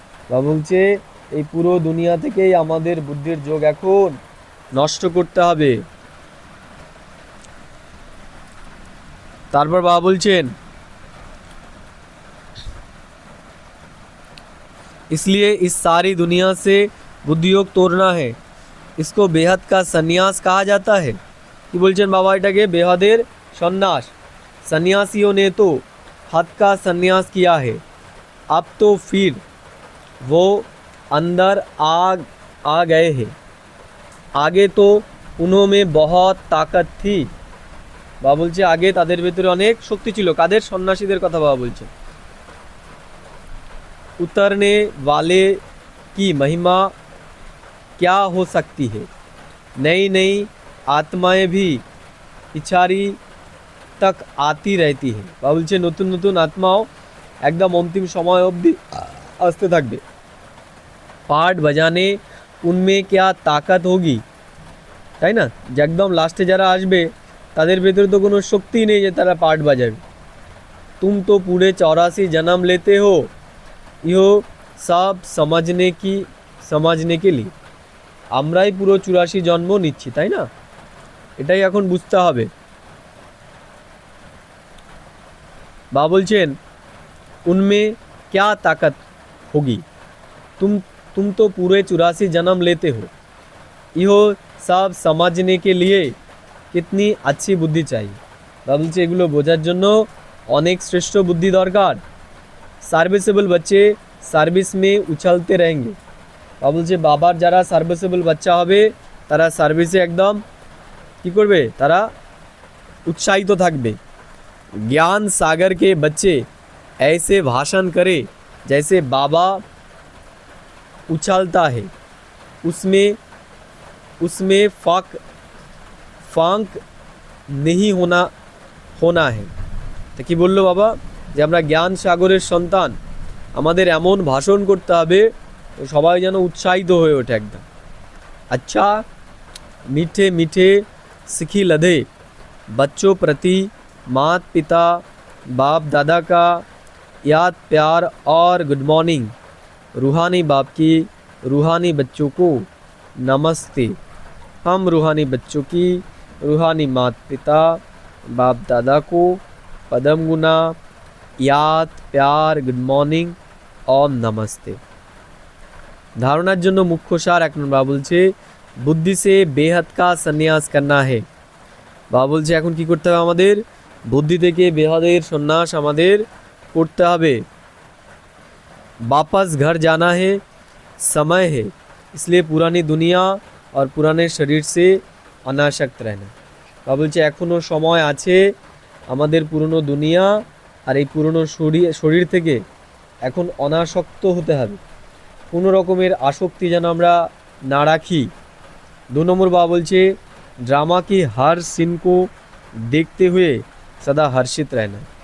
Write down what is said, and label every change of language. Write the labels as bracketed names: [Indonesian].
[Bangla] বা বলছে এই পুরো দুনিয়া থেকেই আমাদের বুদ্ধির যোগ এখন নষ্ট করতে হবে। তারপর বাবা বলছেন [Hindi] इसलिए इस सारी दुनिया से बुद्धियोग तोड़ना है, इसको बेहद का सन्यास कहा जाता है। [Bangla] कि बोलছেন बाबा এটাকে বেহদের সন্ন্যাস। [Hindi] सन्यासियों ने तो हद का सन्यास किया है, अब तो फिर वो अंदर आ गए हैं, आगे तो उन्होंने बहुत ताकत थी। [Bangla] বাবা বলছে আগে তাদের ভেতরে অনেক শক্তি ছিল। কাদের? সন্ন্যাসীদের কথা বাবা বলছে। [Hindi] उतरने वाले की महिमा क्या हो सकती है, नई नई आत्माएं भी पिछाड़ी तक आती रहती है। [Bangla] বা বলছে নতুন নতুন আত্মাও একদম অন্তিম সময় অবধি আসতে থাকবে। [Hindi] পার্ট বাজানে उनमें क्या ताकत होगी, [Bangla] তাই না? যে একদম লাস্টে যারা আসবে তাদের ভেতরে তো কোনো শক্তি নেই যে তারা পার্ট বাজাবে। [Hindi] तुम तो पूरे 84 जन्म लेते हो, यो सब समझने के लिए। [Bangla] আমরাই পুরো 84 জন্ম নিচ্ছি, তাই না? এটাই এখন বুঝতে হবে। বা বলছেন [Hindi] उनमें क्या ताकत होगी, तुम तो पूरे 84 जन्म लेते हो, यो सब समझने के लिए कितनी अच्छी बुद्धि चाहिए। [Bangla] বা বলছে এগুলো বোঝার জন্য অনেক শ্রেষ্ঠ বুদ্ধি দরকার। [Hindi] সার্ভিসেবল बच्चे সার্ভিস में उछलते रहेंगे। [Bangla] বা বলছে বাবার যারা সার্ভিসেবল বাচ্চা হবে তারা সার্ভিসে একদম কি করবে? তারা উৎসাহিত থাকবে। [Hindi] ज्ञान सागर के बच्चे ऐसे भाषण करे जैसे बाबा उछलता है, उसमें ফাঁক नहीं होना है। [Bangla] তো কি বললো বাবা? যে আমরা জ্ঞান সাগরের সন্তান, আমাদের এমন ভাষণ করতে হবে সবাই যেন উৎসাহিত হয়ে ওঠে একদম। [Hindi] अच्छा मीठे मीठे सिखी लधे बच्चों प्रति माता पिता बाप दादा का याद प्यार और गुड मॉर्निंग। रूहानी बाप की रूहानी बच्चों को नमस्ते। हम रूहानी बच्चों की रूहानी माता पिता बाप दादा को पदम गुना याद प्यार गुड मॉर्निंग और नमस्ते। [Bangla] ধারণার জন্য মুখ্য সার 1 নম্বর বলছে [Hindi] বুদ্ধি সে বেহদ কা সন্ন্যাস করনা है। [Bangla] বাবা বলছে এখন কি করতে হবে? আমাদের বুদ্ধি থেকে বেহদের সন্ন্যাস আমাদের করতে হবে। [Hindi] वापस घर जाना है, समय है, इसलिए पुरानी दुनिया और पुराने शरीर से अनासक्त रहना। [Bangla] বাবা বলছে এখনও সময় আছে আমাদের পুরনো দুনিয়া আর এই পুরনো শরীর থেকে এখন অনাসক্ত হতে হবে। কোনো রকমের আসক্তি যেন আমরা না রাখি। 2 নম্বর বাবা বলছে [Hindi] ड्रामा की हर सीन को देखते हुए सदा हर्षित रहना।